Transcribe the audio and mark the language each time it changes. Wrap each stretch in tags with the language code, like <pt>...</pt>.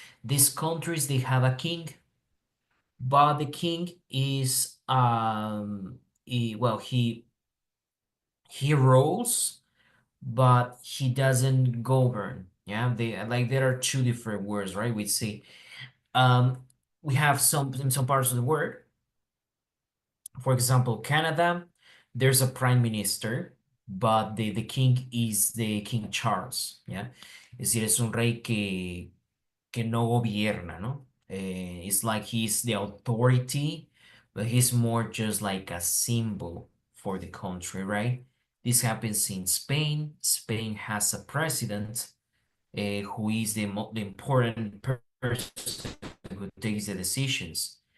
<en>These countries they have a king, but the king is well he rules, but he doesn't govern. Yeah, they like there are two different words, right? We say um, we have some in some parts of the world. For example, Canada, there's a prime minister, but the king is the King Charles, yeah.</en> <es>Es decir, es un rey que no gobierna, ¿no?</es> <en>It's like he's the authority, but he's more just like a symbol for the country, right? This happens in Spain. Spain has a president who is the important person who takes the decisions.</en>